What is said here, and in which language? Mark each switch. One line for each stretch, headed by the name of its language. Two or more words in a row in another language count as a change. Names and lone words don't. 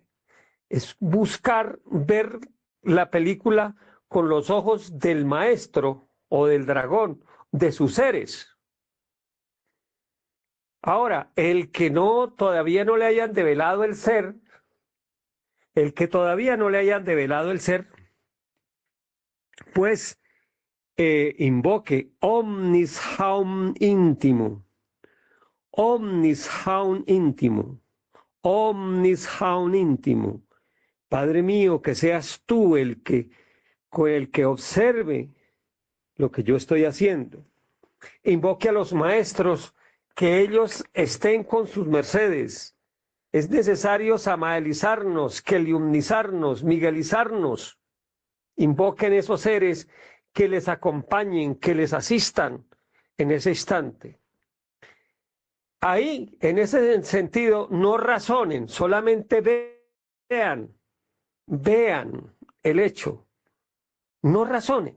Spanish: Es buscar ver la película con los ojos del maestro o del dragón, de sus seres. Ahora, el que todavía no le hayan develado el ser, pues invoque
Latin: omnis haum intimo, omnis haum intimo, omnis haum intimo.
Spanish: Padre mío, que seas tú el que observe lo que yo estoy haciendo. Invoque a los maestros, que ellos estén con sus mercedes. Es necesario samaelizarnos, keliumnizarnos, miguelizarnos. Invoquen esos seres que les acompañen, que les asistan en ese instante. Ahí, en ese sentido, no razonen, solamente vean el hecho. No razonen.